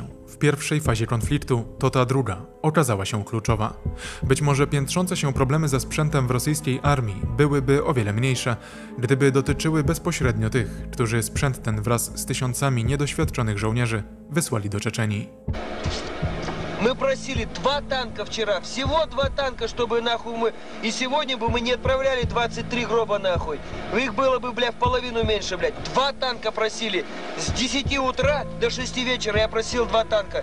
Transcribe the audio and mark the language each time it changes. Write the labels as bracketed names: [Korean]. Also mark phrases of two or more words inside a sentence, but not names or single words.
[Polish] W pierwszej fazie konfliktu to ta druga okazała się kluczowa. Być może piętrzące się problemy ze sprzętem w rosyjskiej armii byłyby o wiele mniejsze, gdyby dotyczyły bezpośrednio tych, którzy sprzęt ten wraz z tysiącami niedoświadczonych żołnierzy wysłali do Czeczenii. [Russian] Мы просили 2 танка вчера, всего 2 танка, чтобы нахуй мы... И сегодня бы мы не отправляли 23 гроба нахуй. Их было бы, бля, в половину меньше, блядь. 2 танка просили. С 10 утра до 6 вечера я просил 2 танка.